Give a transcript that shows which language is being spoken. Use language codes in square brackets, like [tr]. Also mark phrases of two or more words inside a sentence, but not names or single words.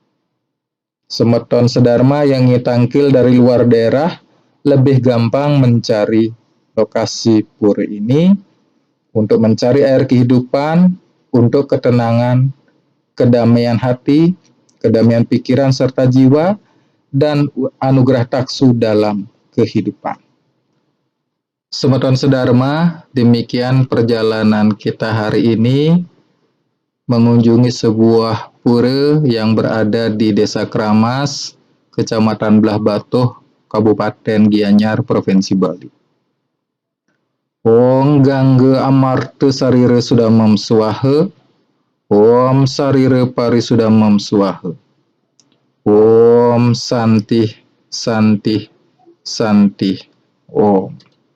[ban] Semeton sedharma [id] yang ngitangkil dari luar daerah lebih gampang mencari lokasi pura ini untuk mencari air kehidupan, untuk ketenangan, kedamaian hati, kedamaian pikiran serta jiwa, dan anugerah taksu dalam kehidupan. [ban] Semeton sedharma, [id] demikian perjalanan kita hari ini mengunjungi sebuah pura yang berada di Desa Keramas, Kecamatan Belah Batuh, Kabupaten Gianyar, Provinsi Bali. [sa] Om Gangga Amarta Sarira Sudamam Swaha, Om Sarira Parisudamam Swaha, Om Santih Santih Santih Om.